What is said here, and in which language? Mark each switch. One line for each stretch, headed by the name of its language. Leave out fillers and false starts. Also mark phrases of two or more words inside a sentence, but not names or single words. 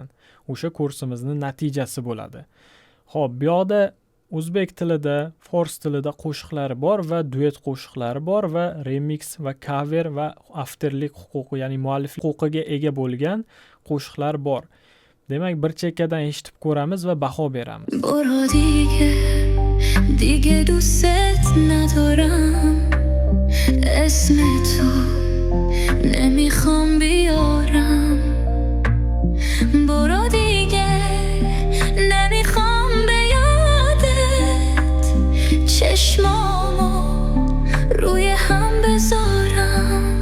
Uzbek: O'sha kursimizning natijasi bo'ladi. Xo'p, bu yoqda o'zbek tilida, fors tilida qo'shiqlari bor va duet qo'shiqlari bor va remix va cover va avtorlik huquqi, ya'ni mualliflik huquqiga ega bo'lgan qo'shiqlar bor. Demak, bir chekkadan eshitib ko'ramiz va baho beramiz.
Persian: برو دیگه دوست ندارم اسم تو نمیخوام بیارم برو دیگه نمیخوام به یادت چشمامو روی هم بذارم